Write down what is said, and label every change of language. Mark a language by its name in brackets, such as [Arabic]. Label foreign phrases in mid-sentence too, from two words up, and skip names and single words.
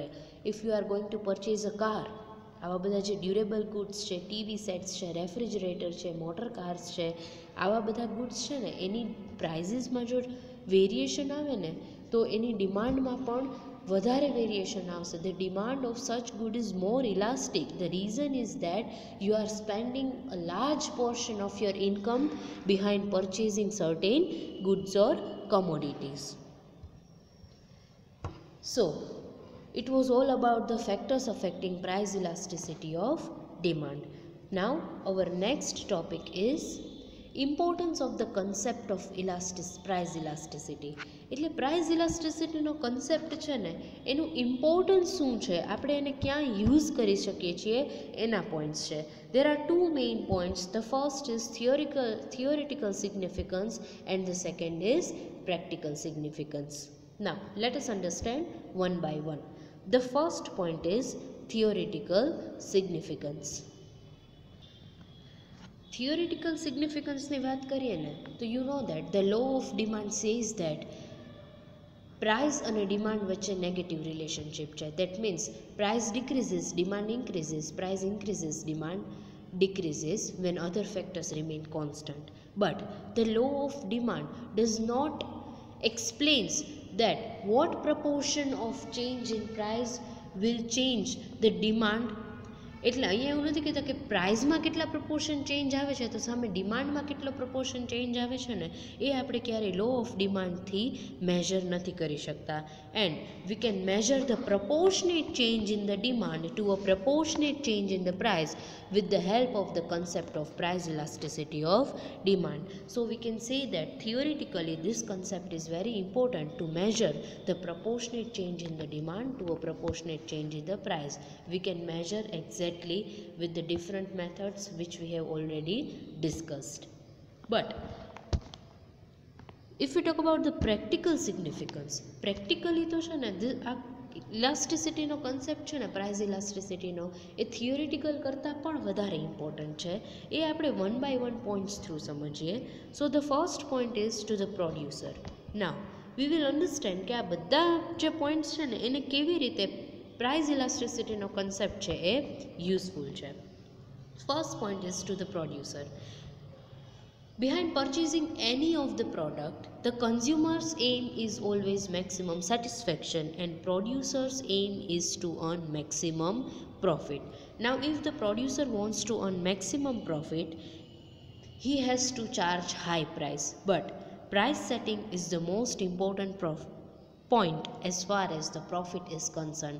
[English] If you are going to purchase a car, [Gujarati] આવા બધા જે [English] durable goods [Gujarati] છે, [English] TV sets [Gujarati] છે, રેફ્રિજરેટર છે, [English] motor cars [Gujarati] છે, આવા બધા ગુડ્સ છે ને એની પ્રાઇઝીસમાં જો વેરિએશન આવે ને તો એની ડિમાન્ડમાં પણ વધારે વેરિએશન આવશે. [English] The demand of such good is more elastic. The reason is that you are spending a large portion of your income behind purchasing certain goods or commodities. So, it was all about the factors affecting price elasticity of demand. Now, our next topic is importance of the concept of price elasticity. [Gujarati] એટલે [English] price elasticityનો concept [Gujarati] છે ને એનું ઇમ્પોર્ટન્સ શું છે, આપણે એને ક્યાં યુઝ કરી શકીએ છીએ એના પોઈન્ટ્સ છે. [English] There are two main points. The first is theoretical significance and the second is practical significance. Now, let us understand one by one. The first point is theoretical significance. Theoretical significance [Gujarati] ની વાત કરીએ ને તો [English] you know that the law of demand says that price અને demand વચ્ચે negative relationship છે. That means price decreases, demand increases, price increases, demand decreases when other factors remain constant. But the law of demand does not explains that what proportion of change in price will change the demand. [Gujarati] એટલે અહીંયા એવું નથી કહેતા કે પ્રાઇઝમાં કેટલા [English] proportion change [Gujarati] આવે છે તો સામે ડિમાન્ડમાં કેટલો [English] proportion change [Gujarati] આવે છે ને એ આપણે ક્યારેય [English] law of demandથી [Gujarati] મેઝર નથી કરી શકતા. [English] And we can measure the proportionate change in the demand to a proportionate change in the price with the help of the concept of price elasticity of demand. So we can say that theoretically this concept is very important to measure the proportionate change in the demand to a proportionate change in the price. We can measure exactly with the different methods which we have already discussed. But if we talk about the practical significance, practically [Gujarati] તો છે ને [English] elasticityનો concept [Gujarati] છે ને [English] price elasticityનો [Gujarati] એ થિયોરિટિકલ કરતાં પણ વધારે ઇમ્પોર્ટન્ટ છે. એ આપણે [English] one by one points through સમજીએ. So the first point is to the producer. Now we will understand [Gujarati] કે આ બધા જે પોઈન્ટ્સ છે ને એને કેવી રીતે [English] price elasticityનો concept [Gujarati] છે એ યુઝફુલ છે. [English] First point is to the producer. Behind purchasing any of the product, the consumer's aim is always maximum satisfaction and producer's aim is to earn maximum profit. Now if the producer wants to earn maximum profit, he has to charge high price, but price setting is the most important point as far as the profit is concerned.